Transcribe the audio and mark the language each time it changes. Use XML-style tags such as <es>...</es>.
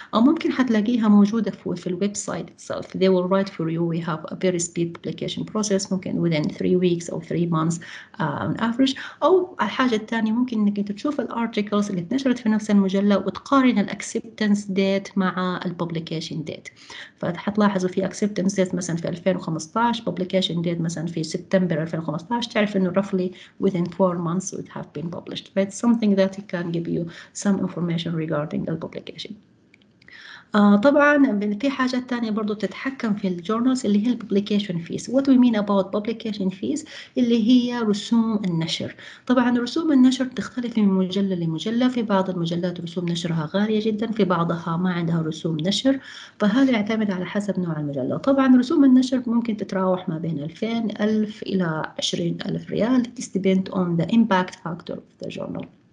<ar>أو ممكن حتلاقيها موجودة في الويب سايت</ar> <en>itself. They will write for you. We have a very speed publication process</en> <ar>ممكن</ar> <en>within 3 weeks أو 3 months on average.</en> <ar>أو الحاجة الثانية ممكن إنك أنت تشوف الارتيكلز اللي اتنشرت في نفس المجلة وتقارن الأكسبتنس ديت مع الببليكيشن ديت.</ar> <en>فحتلاحظوا في acceptance date مثلا في 2015، publication date مثلا في سبتمبر 2015،</en> <ar>تعرف إنه</ar> <en>roughly within 4 months it have been published. But it's something that can give you some information regarding the publication.</en> <ar>طبعا في حاجات تانية برضو تتحكم في الجورنالز اللي هي الببليكيشن فيس.</ar> <en>What we mean about publication fees</en> <ar>اللي هي رسوم النشر. طبعا رسوم النشر تختلف من مجلة لمجلة، في بعض المجلات رسوم نشرها غالية جدا، في بعضها ما عندها رسوم نشر، فهذا يعتمد على حسب نوع المجلة. طبعا رسوم النشر ممكن تتراوح ما بين 2000 ألف إلى 20,000 ريال.</ar> <en>It depends on the impact factor of the journal.</en>